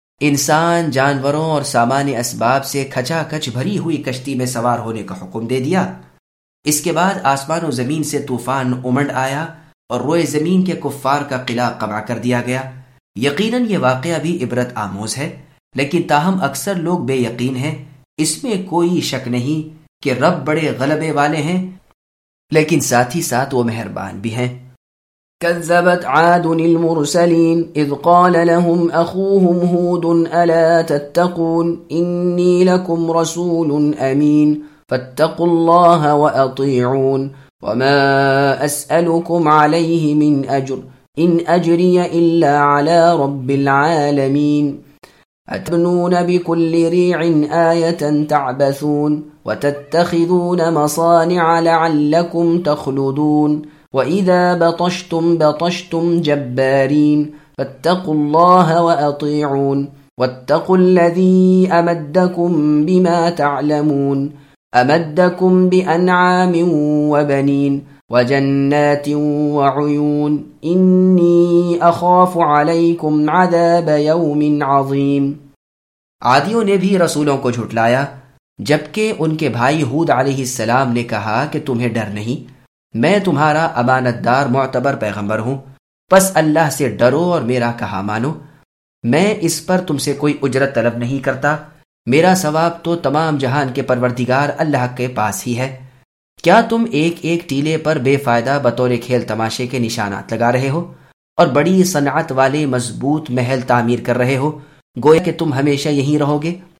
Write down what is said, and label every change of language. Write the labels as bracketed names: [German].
[Urdu] انسان جانوروں اور سامان اسباب سے کھچا کھچ بھری ہوئی کشتی میں سوار ہونے کا حکم دے دیا۔ اس کے بعد آسمان و زمین سے طوفان امنڈ آیا اور روئے زمین کے کفار کا قلعہ قمع کر دیا گیا۔ یقیناً یہ واقعہ بھی عبرت آموز ہے، لیکن تاہم اکثر لوگ بے یقین ہیں۔ اس میں کوئی شک نہیں کہ رب بڑے غلبے والے ہیں، لیکن ساتھ ہی ساتھ وہ مہربان بھی ہیں۔ [Arabic] كذبت عاد المرسلين إذ قال لهم أخوهم هود ألا تتقون إني لكم رسول أمين فاتقوا الله وأطيعون وما أسألكم عليه من أجر إن أجري إلا على رب العالمين أتبنون بكل ريع آية تعبثون وتتخذون مصانع لعلكم تخلدون وَإِذَا بَطَشْتُمْ بَطَشْتُمْ جَبَّارِينَ فَاتَّقُوا اللَّهَ وَأَطِيعُونَ وَاتَّقُوا الَّذِي أَمَدَّكُمْ بِمَا تَعْلَمُونَ أَمَدَّكُمْ بِأَنْعَامٍ وَبَنِينَ وَجَنَّاتٍ وَعُيُونٍ إِنِّي أَخَافُ عَلَيْكُمْ عَذَابَ يَوْمٍ عَظِيمٍ۔ [Urdu] عادیوں نے بھی رسولوں کو جھٹلایا جبکہ ان کے بھائی ہود علیہ السلام نے کہا کہ تمہیں ڈر نہیں، میں تمہارا امانت دار معتبر پیغمبر ہوں، پس اللہ سے ڈرو اور میرا کہا مانو، میں اس پر تم سے کوئی اجرت طلب نہیں کرتا، میرا ثواب تو تمام جہان کے پروردگار اللہ کے پاس ہی ہے۔ کیا تم ایک ایک ٹیلے پر بے فائدہ بطور کھیل تماشے کے نشانات لگا رہے ہو اور بڑی صنعت والے مضبوط محل تعمیر کر رہے ہو، گویا کہ تم ہمیشہ یہیں رہو گے؟